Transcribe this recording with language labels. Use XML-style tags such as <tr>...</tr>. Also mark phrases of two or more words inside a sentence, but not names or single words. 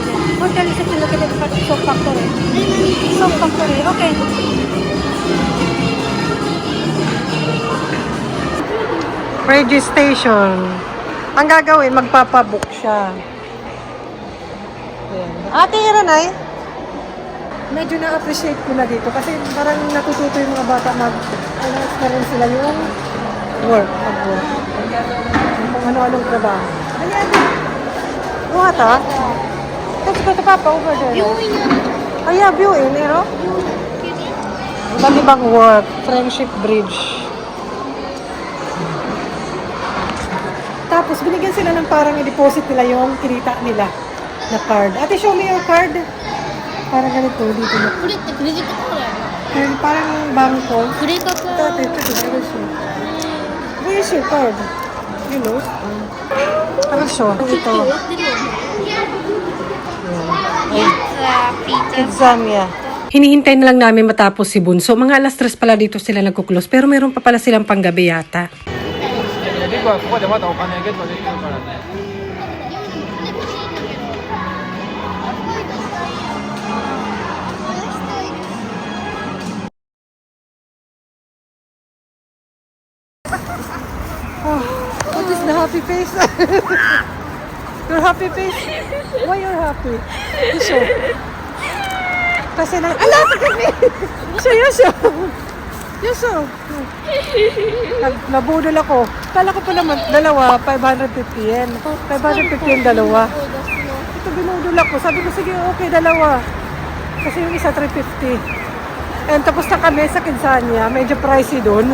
<en>Hotel is actually located at Soap Factory. Soap Factory, okay. Registration.</en> <tl>Ang gagawin, magpapabook siya. Ayan. Ate, Iranay, medyo na-appreciate ko na dito kasi parang natututo yung mga bata experience sila yung mag-work. Kung ano-anong trabaho. Ayan.</tl> <en>What, ha? Let's go to Papa over there. Viewing. Oh yeah, viewing, you know?</en> <tl>Iba't ibang work. Friendship Bridge. Tapos, binigyan sila ng parang i-deposit nila yung kinita nila na card. Ate,</tl> <en>show me your card.</en> <tl>Parang ganito, dito na.</tl> <ja>これってクレジットカードやな。</ja> <tl>Ayun, parang bangko.</tl> <ja>クレカか。</ja> <tl>Ate, ito,</tl> <en>where is your? Where is your card? You know?</en> <tl>Ano siya? Ito.</tl> <ja>終わってるよね。</ja> <en>Exam, yeah.</en> <tl>Hinihintay na lang namin matapos si Bunso. Mga alas 3 pala dito sila nagkuklose. Pero meron pa pala silang panggabi yata.</tl> <ja>リコはここでまたお金ゲットできるからね。</ja> <en>What is the happy face? Your happy face? Why you're happy? You show.</en> <tl>Kasi na...</tl> <en>Ala! Show, you show. You show.</en> <tl>Nabudol ako. Kala ko pa naman, dalawa, 550 yen. 550 yen dalawa. Ito binudol ako. Sabi ko, sige, okay, dalawa. Kasi yung isa 350. And tapos na kami sa Kinsania, medyo pricey doon.</tl>